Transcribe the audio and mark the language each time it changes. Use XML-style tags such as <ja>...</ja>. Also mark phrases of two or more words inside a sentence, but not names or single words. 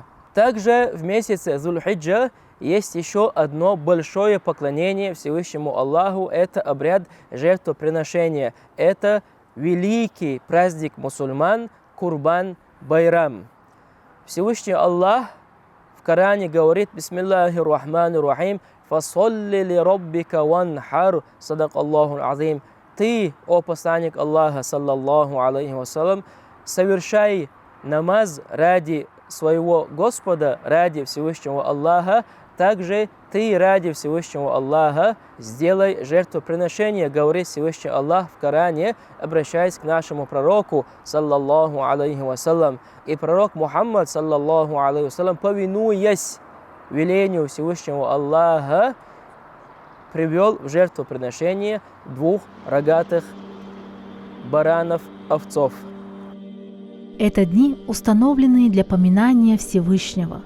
<ru>Также в месяце Зуль-Хиджа есть еще одно большое поклонение Всевышнему Аллаху – это обряд жертвоприношения. Это великий праздник мусульман Курбан-Байрам. Всевышний Аллах в Коране говорит:</ru> <ar>«بسم الله الرحمن الرحيم فصل لربك وانحر صدق الله العظيم».</ar> <ru>Ты, о посланник Аллаха,</ru> <ar>صلى الله عليه وسلم,</ar> <ru>совершай намаз ради своего Господа, ради Всевышнего Аллаха, также ты ради Всевышнего Аллаха сделай жертвоприношение, говорит Всевышний Аллах в Коране, обращаясь к нашему пророку,</ru> <ar>صلى الله عليه وسلم.</ar> <ru>И пророк Мухаммад,</ru> <ar>صلى الله عليه وسلم,</ar> <ru>повинуясь велению Всевышнего Аллаха, привел в жертвоприношение 2 рогатых баранов, овцов. Это дни, установленные для поминания Всевышнего.</ru>